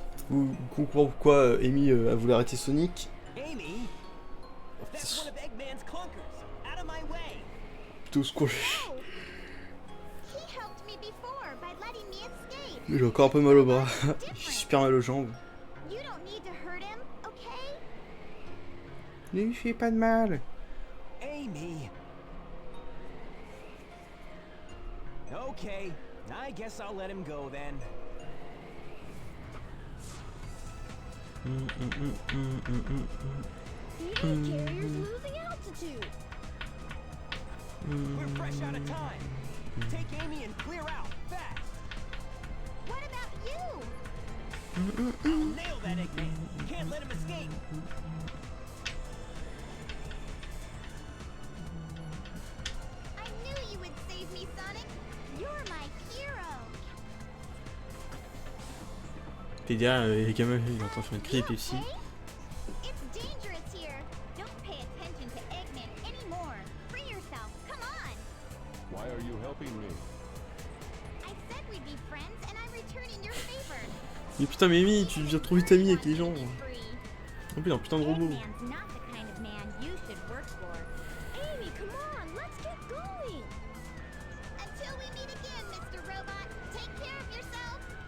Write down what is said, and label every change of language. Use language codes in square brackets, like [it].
[fr] Vous comprenez pourquoi Amy a voulu arrêter Sonic. [en] Amy? That's one of Eggman's clunkers. Out of my way. [fr] Plutôt ce qu'on... Oh! [en] He helped me before by letting me escape. [fr] J'ai encore un peu mal au bras. J'ai super mal aux jambes. [en] You don't need to hurt him, okay? [fr] Ne lui fais pas de mal. [en] Amy. Okay, I guess I'll let him go then. The egg carrier's losing altitude! We're fresh out of time. Take Amy and clear out, fast. What about you? I'll nail that Eggman. Can't let him escape. I knew you would save me, Sonic. You're my hero. [fr] T'es derrière les gamins, il est en train de faire une crise [en] You [fr] d'épilepsie. [en] okay? It's dangerous here. Don't pay attention to Eggman anymore. Free yourself. Come on. Why are you helping me? I said we'd be friends, and I'm returning your favor. [fr] Mais putain, mais Amy, tu deviens trop vite ami avec les gens. [en] Be free. [fr] En plus, un putain de robot. [en] Eggman's not the kind of man you should work for. Amy, come on, let's get going! Until we meet again, Mr. Robot, take care of yourself.